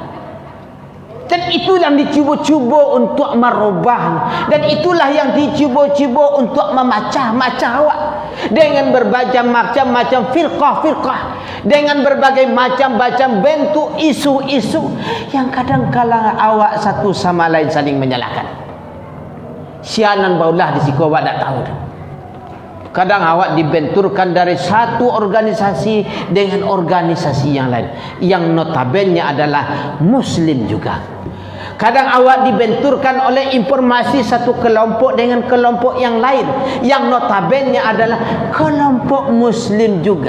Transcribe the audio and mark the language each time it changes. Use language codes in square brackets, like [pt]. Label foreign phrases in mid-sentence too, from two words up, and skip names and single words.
[id] Dan itulah yang dicuba-cuba untuk merubah, dan itulah yang dicuba-cuba untuk memecah-macah awak dengan berbagai macam-macam firqah-firqah, dengan berbagai macam-macam bentuk isu-isu yang kadang-kala awak satu sama lain saling menyalahkan. Sianan baulah di siku awak tak tahu. Kadang awak dibenturkan dari satu organisasi dengan organisasi yang lain, yang notabene adalah Muslim juga. Kadang awak dibenturkan oleh informasi satu kelompok dengan kelompok yang lain, yang notabene adalah kelompok Muslim juga.